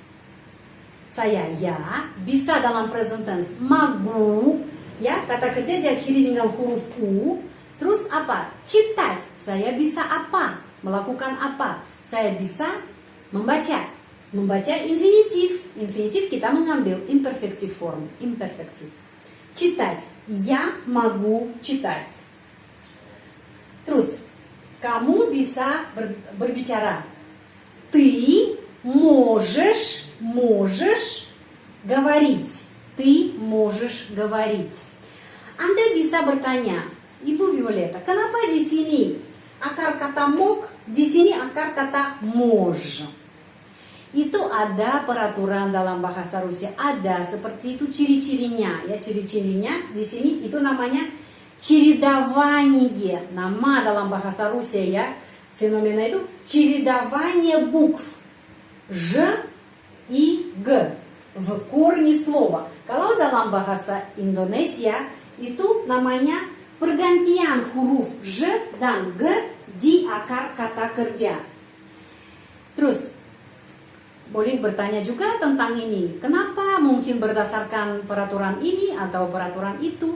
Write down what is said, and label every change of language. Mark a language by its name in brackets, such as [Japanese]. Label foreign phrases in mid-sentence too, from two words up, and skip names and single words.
[Indonesian] Saya ya, bisa dalam present tense. Magu, ya, kata kerja diakhiri dengan huruf U. Terus apa? Citat, saya bisa apa? Melakukan apa? Saya bisa membaca. Membaca infinitif. Infinitif kita mengambil [English] imperfective form. [Indonesian] Imperfective. Citat, ya, [Russian] могу, читать. [Indonesian] Terus, kamu bisa berbicara. [Russian] Ты можешь говорить. Ты можешь говорить. [Indonesian] Anda bisa bertanya, Ibu Violeta, kenapa di sini akar kata mog, di sini akar kata mож? Itu ada peraturan dalam bahasa Rusia, ada seperti itu ciri-cirinya ya, ciri-cirinya di sini itu namanya чередование. Nama dalam bahasa Rusia ya, fenomena itu [Russian] чередование букв Ж и Г в корне слова. [Indonesian] Kalau dalam bahasa Indonesia itu namanya pergantian huruf J dan G di akar kata kerja. Terus boleh bertanya juga tentang ini. Kenapa mungkin berdasarkan peraturan ini atau peraturan itu?